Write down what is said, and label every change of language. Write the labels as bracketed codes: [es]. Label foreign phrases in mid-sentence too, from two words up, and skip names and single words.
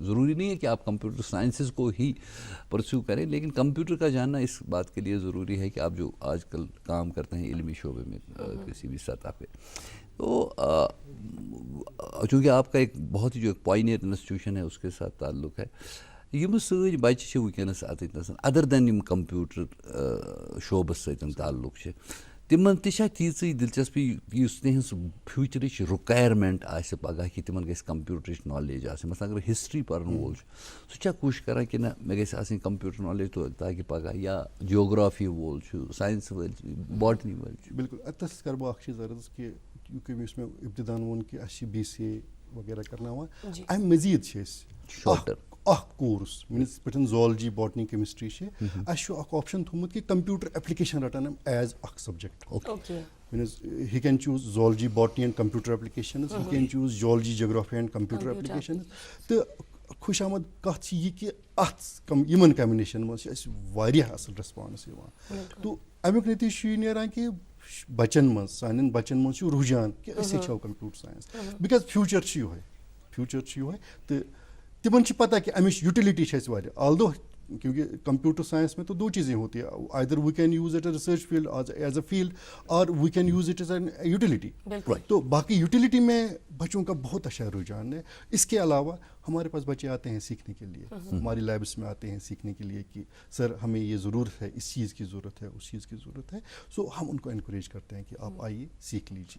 [ur] ضروری نہیں ہے کہ آپ [en] computer sciences [ur] کو ہی پرسیو کریں, لیکن کمپیوٹر کا جاننا اس بات کے لیے ضروری ہے کہ آپ جو آج کل کام کرتے ہیں علمی شعبے میں کسی بھی سطح پہ, تو چونکہ آپ کا ایک بہت ہی جو ایک [en] pioneer institution [ur] ہے اس کے ساتھ تعلق ہے, [ks] یم سۭتۍ بچہ چھِ وٕنکٮ۪نَس اَتٮ۪تھ ادر دین یِم کمپیوٹر شعبس سۭتۍ تعلق چھِ, تمن تہِ چھا تیٖژٕے دلچسپی یُس تِہنٛز فیوٗچرٕچ رُکایرمنٹ آسہِ پگاہ کہ تمن گژھِ کمپیوٹرٕچ نالیج آسٕنۍ. مثلاً اگر ہسٹری پرن وول چھُ سُہ چھا کوٗشِش کران کہ نہ مےٚ گژھِ آسٕنۍ [en] computer knowledge [ks] تاکہ پگاہ, یا جیوگرافی وول چھُ, ساینس وٲلۍ چھِ, باٹنی وٲلۍ چھِ. بالکل اتس کر بہٕ اکھ چیٖز عرض کہ کیونکہ یُس مےٚ ابتدان ووٚن کہ اَسہِ چھِ BCA وغیرہ کرناوان, امہِ مزیٖد چھِ أسۍ اکھ کورس مینس پٲٹھۍ [en] zoology botany chemistry [ks] چھِ, اَسہِ چھُ اکھ آپشن تھوٚمُت کہ [en] computer application written as [ks] اکھ سبجیکٹ. [en] means he can choose zoology, botany and computer applications. He can choose geology, geography and computer applications. [ks] تہٕ خوش آمد کتھ چھِ یہِ کہ اتھ یِمن کمبِنیشن منٛز چھِ اَسہِ واریاہ اصل ریسپانس یِوان. تو امیُک نتیجہِ چھُ یہِ نیران کہ بچن منٛز, سانٮ۪ن بچن منٛز چھُ رُجحان کہ أسۍ ہیٚچھو [en] computer science, because future [ks] چھُ یِہوے. تہٕ تمن چھِ پتہ کہ امِچ یوٹیلٹی چھِ اَسہِ واریاہ. [ur] آلدو کیونکہ [en] computer science [ur] میں تو دو چیزیں ہوتی ہیں, [en] either we can use it a research field as a field, اور we can use it as an utility. [ur] تو باقی یوٹیلیٹی میں بچوں کا بہت اچھا رجحان ہے. اس کے علاوہ ہمارے پاس بچے آتے ہیں سیکھنے کے لیے, ہماری لیبس میں آتے ہیں سیکھنے کے لیے کہ سر ہمیں یہ ضرورت ہے, اس چیز کی ضرورت ہے, اس چیز کی ضرورت ہے. سو ہم ان کو انکریج کرتے ہیں کہ آپ آئیے سیکھ لیجیے.